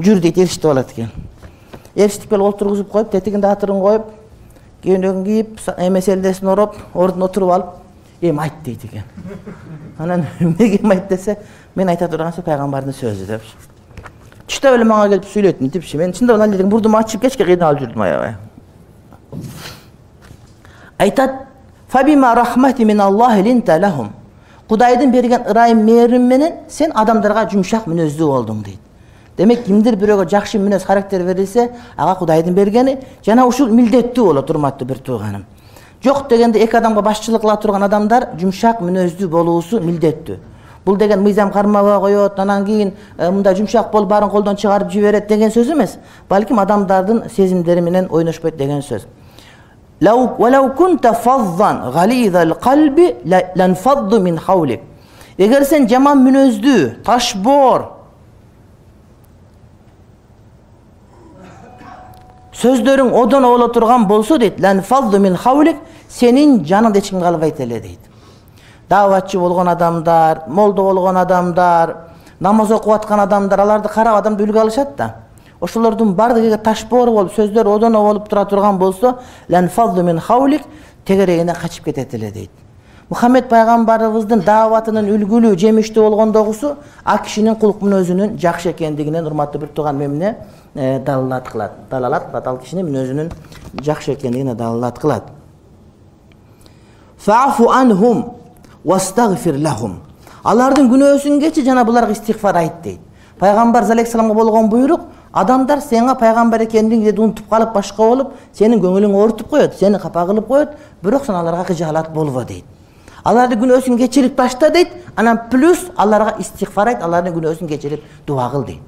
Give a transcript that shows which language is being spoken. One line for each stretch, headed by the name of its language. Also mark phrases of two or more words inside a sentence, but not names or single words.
Kyrgyz: Жүр дейт, эрişип алат экен. Эрişип келип олтургузуп коюп, тетигинде атырын коюп, кийинен кийип, маселесин ороп, ордуна отуруп алып, айт дейт экен. Анан эмнеге айт десе, мен айта турган сөз пайгамбардын сөзү деп. Чыта эле мага келип сүйлөйт депчи. Мен чындап эле дедим, бурдуму ачып кечке кыйналып жүрдүм аябай.
Arabic: Айтат: "فبما رحمة من الله لنت لهم."
Kyrgyz: Кудайдын берген ырайым мээрим менен сен адамдарга жумшак мүнөздүү болдуң дейт. Демек, кимдир бирөөгө жакшы мүнөз характер берилсе, ага Кудайдын бергени жана ушул милдеттүү болот, урматтуу бир тууганым. Жок дегенде эки адамга башчылык кыла турган адамдар жумшак мүнөздүү болуусу милдеттүү. Бул деген мыйзам кармабай коет, анан кийин мындай жумшак болуп баарын колдон чыгарып жиберет деген сөз эмес. Балким адамдардын сезимдери менен ойношпойт деген сөз.
Arabic: وَلَوْ كُنْتَ فَضًّا غَلِيظَ الْقَلْبِ لَنْفَضُّ مِنْ حَوْلِكَ.
Kyrgyz: Эгер сен жаман мүнөздүү, ташбоор, сөздөрүң одоно боло турган болсо дейт,
Arabic: لَنْفَضُّ مِنْ حَوْلِكَ,
Kyrgyz: сенин жаныңды эч ким калбайт эле дейт. Даватчы болгон адамдар, молдо болгон адамдар, намаз окуп аткан адамдар, аларды карап адамды үлгү алышат да. Ошолордун бардыгы ташбоор болуп, сөздөр одоно болуп тура турган болсо,
Arabic: لانفضوا من حولك,
Kyrgyz: тегерегине качып кетет эле дейт. Мухаммед пайгамбарыбыздын дааватынын үлгүлүү, жемиштүү болгондогусу а кишинин кулк мүнөзүнүн жакшы экендигинен урматтуу бир тууган эмне далалат кылат. Далалат кылат, ал кишинин мүнөзүнүн жакшы экендигине далалат кылат.
Arabic: فاعف عنهم واستغفر لهم.
Kyrgyz: Алардын күнөөсүн кечи жана буларга истигфар айт дейт. Пайгамбар алейхиссаламга болгон буйрук, адамдар сенга пайгамбар экендигиңди унутуп калып башка болуп, сенин көңүлүң оорутуп коет, сени капа кылып коет, бирок сен аларга кыжаалат болбо дейт. Алардын күнөөсүн кечирип ташта дейт, анан плюс аларга истигфар айт, алардын күнөөсүн кечирип дуа кыл дейт.